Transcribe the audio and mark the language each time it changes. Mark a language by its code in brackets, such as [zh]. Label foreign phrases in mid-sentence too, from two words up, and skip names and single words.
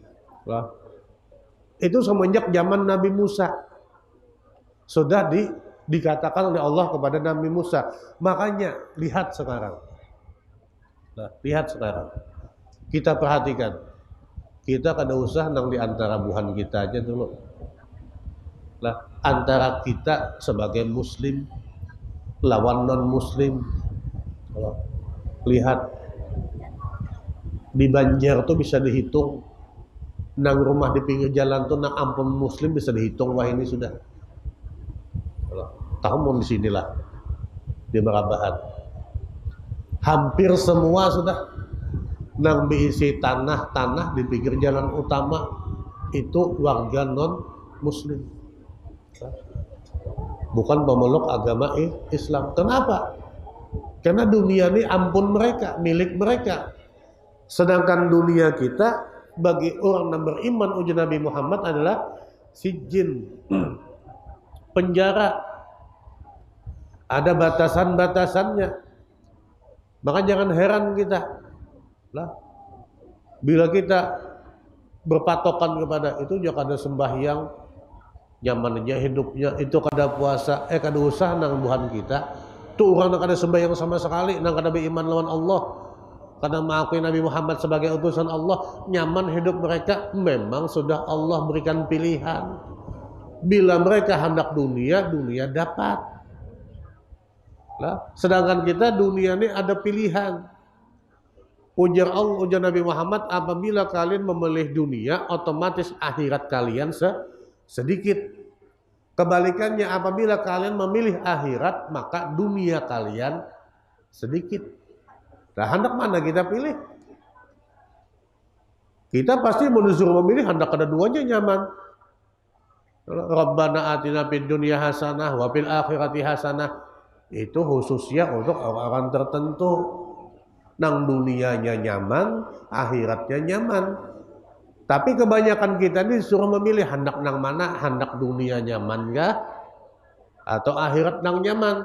[id] Itu semenjak zaman Nabi Musa sudah dikatakan oleh Allah kepada Nabi Musa. Makanya lihat sekarang, kita perhatikan, kita [bjn] kada usah nang [id] di antara buhan kita aja dulu. Antara kita sebagai Muslim lawan non Muslim. Lihat di Banjar tuh bisa dihitung, nang rumah di pinggir jalan tuh [bjn] nang ampun Muslim [id] bisa dihitung. Wah ini sudah tahu di sinilah di Merabahan, hampir semua sudah nang diisi tanah di pinggir jalan utama itu warga non Muslim, bukan pemeluk agama Islam. Kenapa? Karena dunia ini ampun mereka, milik mereka. Sedangkan dunia kita bagi orang yang beriman, uji Nabi Muhammad adalah sijin, penjara. Ada batasan-batasannya. Maka jangan heran kita bila kita berpatokan kepada itu, jangan ada sembahyang, nyaman aja hidupnya, itu kada puasa, [bjn] kada usah nang buhan kita. [id] Tuh orang yang kada sembahyang sama sekali, [bjn] nang kada beriman lawan Allah, [id] kada mengakui Nabi Muhammad sebagai utusan Allah, nyaman hidup mereka. Memang sudah Allah berikan pilihan. Bila mereka hendak dunia dapat. Sedangkan kita dunia ini ada pilihan. Ujar Allah, ujar Nabi Muhammad, apabila kalian memilih dunia, otomatis akhirat kalian sedikit. Kebalikannya, apabila kalian memilih akhirat, maka dunia kalian sedikit. Nah, hendak mana kita pilih? Kita pasti disuruh memilih, hendak ada duanya nyaman. [ar] ربنا آتنا في الدنيا حسنة وفي الآخرة حسنة. [id] Itu khususnya untuk orang-orang tertentu. Nang dunianya nyaman, akhiratnya nyaman. Tapi kebanyakan kita ini disuruh memilih hendak nang mana, hendak dunia nyaman kah atau akhirat nang nyaman.